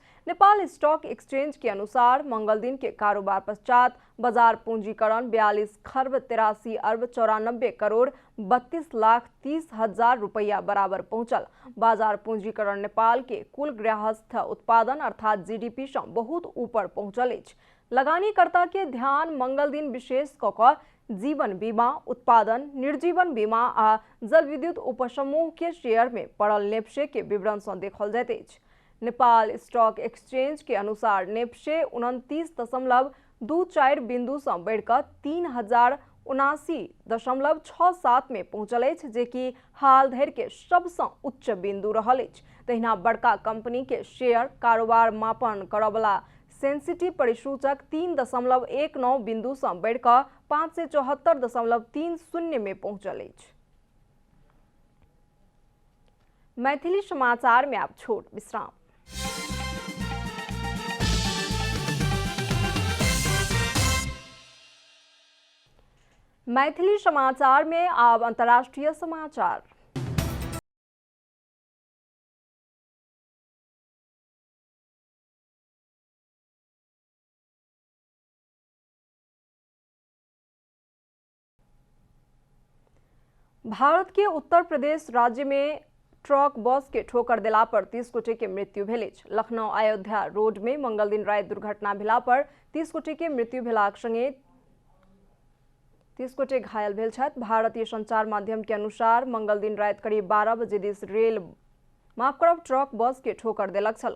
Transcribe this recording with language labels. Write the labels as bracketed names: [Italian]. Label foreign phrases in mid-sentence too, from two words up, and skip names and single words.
[Maithili] नेपाल स्टॉक एक्सचेंज के अनुसार मंगल दिन के कारोबार पश्चात बाजार पूंजीकरण 42 खर्ब 83 अरब 94 करोड़ 32 लाख 30 हजार रुपया बराबर पहुंचल। बाजार पूंजीकरण नेपाल के कुल गृहस्थ उत्पादन अर्थात जीडीपी से बहुत ऊपर पहुंचल अछि। लगानीकर्ता के ध्यान मंगल दिन विशेष कऽ जीवन बीमा, उत्पादन, निर्जीवन बीमा आ जल विद्युत उपसमूह के शेयर में पड़ल नेप्से के विवरण से देखल जाइत अछि। नेपाल स्टॉक एक्सचेंज के अनुसार नेप्से 29.24 बिंदु से बढ़कर 3079.67 में पहुंचल अछि, जे कि हाल धरि के सबसे उच्च बिंदु रहल अछि। तहिना बड़का कंपनी के शेयर कारोबार मापन करबला सेंसिटिव परिसूचक 3.19 बिंदु से बढ़कर 574.30 में पहुंचल अछि। मैथिली समाचार में आप छोट विश्राम। मैथिली समाचार में अब अंतर्राष्ट्रीय समाचार। भारत के उत्तर प्रदेश राज्य में ट्रक बस के ठोकर देला पर 30 गोटे के मृत्यु भेल अछि। लखनऊ अयोध्या रोड में मंगल दिन राति दुर्घटना भेला पर 30 गोटे के मृत्यु भेलाक संगे 30 गोटे घायल भेल छथि। भारतीय संचार माध्यम के अनुसार मंगल दिन राति करीब 12 बजे दिस ट्रक बस के ठोकर देलक छल।